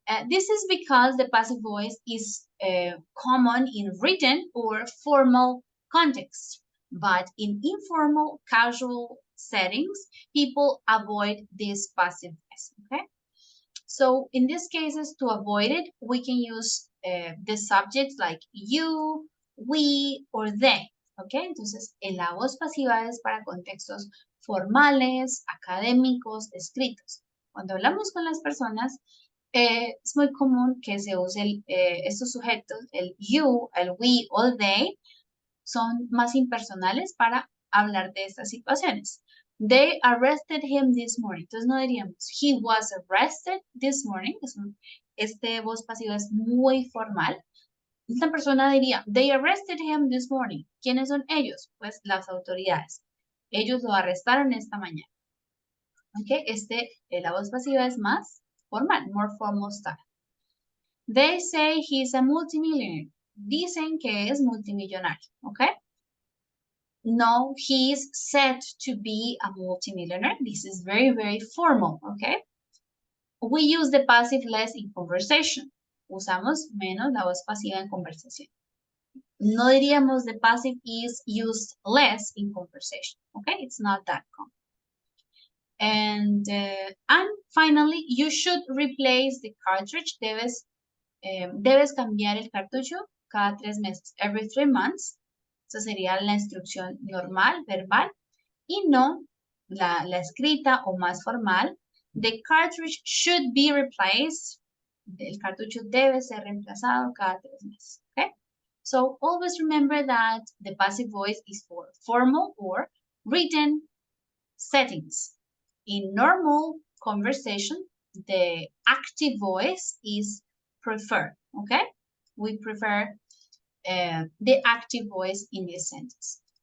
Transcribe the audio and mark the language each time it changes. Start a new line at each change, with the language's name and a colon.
English: This is because the passive voice is common in written or formal context, but in informal, casual settings, people avoid this passive voice, okay? So in these cases, to avoid it, we can use the subjects like you, we, or they, okay?
Spanish: Entonces, la voz pasiva es para contextos formales, académicos, escritos. Cuando hablamos con las personas, es muy común que se use estos sujetos, el you, el we o they, son más impersonales para hablar de estas situaciones.
English: They arrested him this morning.
Spanish: Entonces no diríamos,
English: he was arrested this morning.
Spanish: Este voz pasiva es muy formal. Esta persona diría, they arrested him this morning. ¿Quiénes son ellos? Pues las autoridades. Ellos lo arrestaron esta mañana. ¿Ok? La voz pasiva es más formal,
English: more formal style. They say he's a multimillionaire.
Spanish: Dicen que es multimillonario, ¿ok?
English: No, he's said to be a multimillionaire. This is very, very formal, ¿ok? We use the passive less in conversation.
Spanish: Usamos menos la voz pasiva en conversación. No diríamos
English: the passive is used less in conversation, ¿ok? It's not that common. And finally, you should replace the cartridge.
Spanish: Debes cambiar el cartucho cada 3 meses.
English: Every 3 months.
Spanish: Esa sería la instrucción normal, verbal. Y no la escrita o más formal.
English: The cartridge should be replaced.
Spanish: El cartucho debe ser reemplazado cada 3 meses.
English: Okay? So always remember that the passive voice is for formal or written settings. In normal conversation, the active voice is preferred, okay? We prefer the active voice in this sentence.